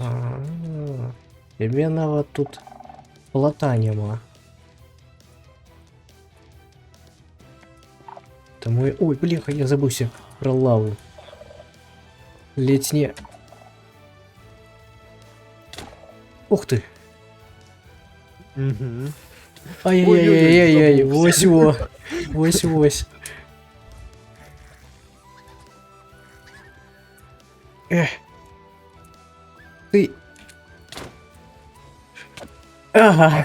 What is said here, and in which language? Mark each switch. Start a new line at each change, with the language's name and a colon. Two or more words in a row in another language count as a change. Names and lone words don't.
Ukrainian: Тебе навіть тут плота нема. Тому я... Ой, бляха, я забувся про лаву. Ледь не... Ух ты! Угу.
Belarusian: Ай-яй-яй-яй-яй, вось-во. Вось-вось. Ты... Ага.